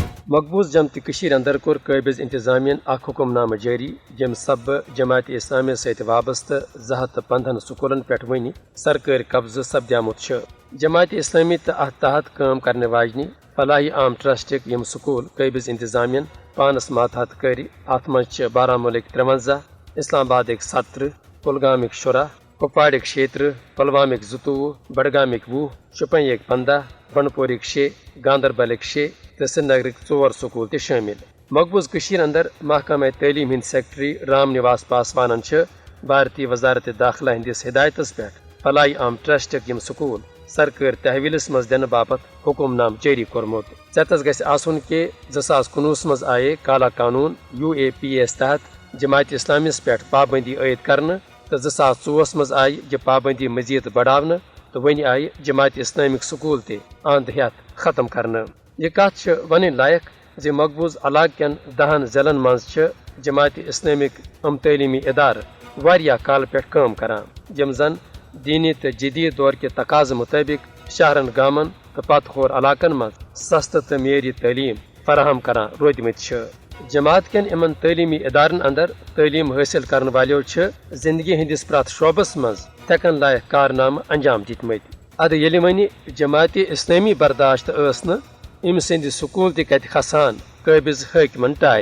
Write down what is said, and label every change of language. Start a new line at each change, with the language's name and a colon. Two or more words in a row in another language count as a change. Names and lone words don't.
Kashmiri: مقبوض جمتہِ اندر کور قٲبض انتظامیہ اخ حکم نامہ جاری یم سببہ جماعت اسلامیہ ست وابستہ 215 سکولن پہ ونہ سرکاری قبضہ سپدیمت. جماعت اسلامی تو ات تحت
Urdu: کام کرنے
Kashmiri: واجنہ فلاحی عام ٹرسٹک یم سکول قٲبض انتظامیہ پانس ماتحت کر ات مز بارہمولہ 53 اسلام آباد 17 کلگام 16 کپواڑ 36 پلوام 22 بڈگام 20 شوپین 15 بنڈپور 6 گاندربل 6 تو سری نگر 4 سکول تہ شامل. مقبوض اندر محکمہ تعلیم ہند سیکٹری رام نواس پاسوانن بھارتی وزارت داخلہ ہندس ہدایتس پہ فلاحی عام ٹرسٹک یم سکول سرکاری تحویلس مز دن باپت حکم نام جاری کورمت. ژےٚ گژھِ آسُن کہ 2019 مز آئے کالا قانون UAPA تحت جماعت اسلامس پہ
Urdu: پابندی عائد کرنے
Kashmiri: تو 2004 مز آئی
Urdu: یہ پابندی مزید بڑھانے
Kashmiri: تو ون آئی جماعت اسلامک سکول تہ اند ہیتھ ختم کرنے. یہ کت ون لائق زِ مقبوض علاقہ کٮ۪ن 10 ضلعن مز جماعت اسلامک تعلیمی ادارٕ واریاہ کال پہ کٲم کران یم زن دینی تو
Urdu: جدید دور کے تقاضہ مطابق
Kashmiri: شہرن گامن تو پتھ کھور علاقن مز سستہ تو معیاری تعلیم فراہم کران روٗدمٕتۍ. جماعت کٮ۪ن یمن تعلیمی ادارن اندر تعلیم حٲصِل کرن والیو زندگی ہندس پرٛٮ۪تھ شعبس مز تھکن لائق کارنامہ انجام دِتمٕتۍ. ادٕ ییٚلہِ وۄنۍ جماعت اسلامی برداشت ٲس نہٕ أمۍ سٕنٛدِ سکول تہِ کتہِ کھسان قٲبض حٲکمن ٹارِ.